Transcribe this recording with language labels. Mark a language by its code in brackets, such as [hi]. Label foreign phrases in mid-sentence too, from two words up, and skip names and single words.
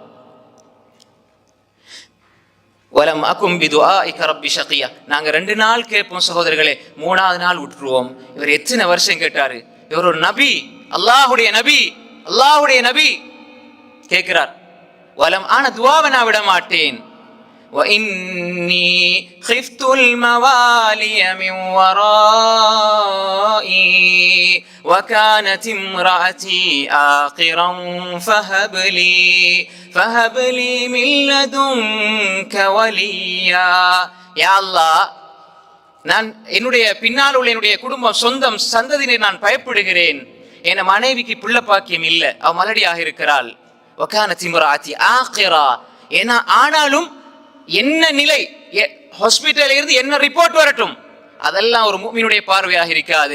[ar] ولم أكن بدعائك رب شقيا. [ta] நாங்க 2 நாள் கேட்போம் சகோதரர்களே, 3ஆவது நாள் விட்டுருவோம். இவர் எத்தனை வருஷம் கேட்டாரு? இவர் ஒரு நபி, அல்லாஹ்வுடைய நபி கேட்கிறார். வலம் ஆன துஆவை நான் விட மாட்டேன். [ar] وإني خفت الموالي من ورائي وكانت امرأتي آقرا فهب لي من لدنك وليا. يا الله, [ta] நான் என்னுடைய பின்னால் உள்ள என்னுடைய குடும்பம், சொந்தம், சந்ததியினர் நான் பயப்படுகிறேன். என் மனைவிக்கு பிள்ளை பாக்கியம் இல்லை, அவ மலடியாக இருக்கிறாள். [ar] وكانت امرأتي عاقرا. [ta] ஏன்னா ஆனாலும் என்ன நிலை, ஹாஸ்பிட்டல் இருந்து என்ன ரிப்போர்ட் வரட்டும், அதெல்லாம் ஒரு முஃமினுடைய பார்வையாக இருக்காது.